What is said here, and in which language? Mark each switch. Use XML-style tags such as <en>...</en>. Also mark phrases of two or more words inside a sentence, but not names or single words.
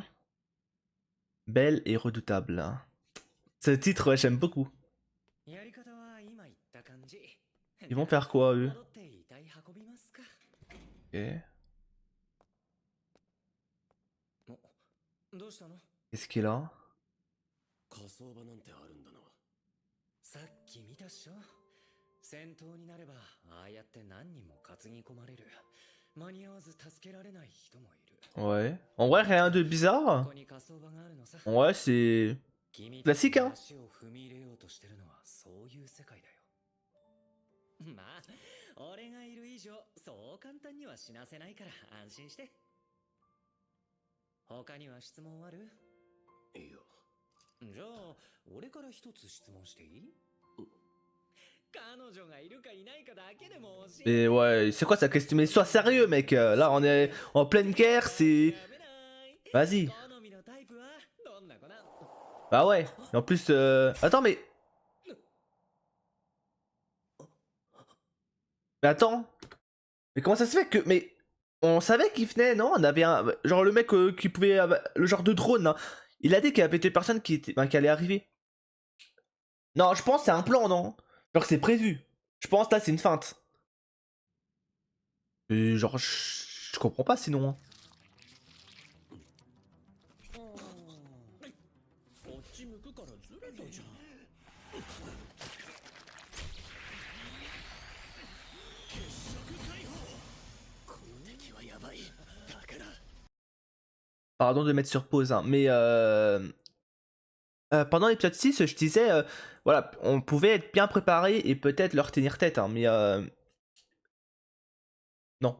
<fr>Belle et redoutable. Hein. Ce titre, ouais, j'aime beaucoup. Ils vont faire quoi, eux? Ok. Qu'est-ce qu'il a?</fr> <ja>火葬場なんてあるんだな。さっき見たっしょ。戦闘になればああやって何人も担ぎ込まれる。間に合わず助けられない人もいる。</ja> <fr>Ouais. En vrai, rien de bizarre.</fr> <ja>ここに火葬場があるのさ。</ja> <fr>Ouais, c'est</fr> <ja>君</ja> <fr>classique, hein.</fr> <ja>足を踏み入れようとしてるのはそういう世界だよ。まあ、俺がいる以上そう簡単には死なせないから安心して。他には質問ある？いいよ。じゃあ、俺から一つ質問していい？彼女がいるかいないかだけでも教えて。</ja> <fr>Mais ouais, c'est quoi sa question? Mais sois sérieux, mec. Là, on est en pleine guerre, c'est... Vas-y. Bah ouais. Et en plus... Attends, mais... Mais attends. Mais comment ça se fait que... Mais... On savait qu'il venait, non? On avait un... Genre le mec qui pouvait... Le genre de drone, hein. Il a dit qu'il y avait des personnes qui, étaient... qui allaient arriver. Non, je pense que c'est un plan, non? Genre c'est prévu. Je pense là, c'est une feinte. Et genre, je comprends pas sinon. Hein.</fr> <ja>ち向くからずれたじゃん。</ja> <fr>Pardon de mettre sur pause, hein, mais pendant l'épisode 6, je disais, voilà, on pouvait être bien préparé et peut-être leur tenir tête, hein, mais non.</fr>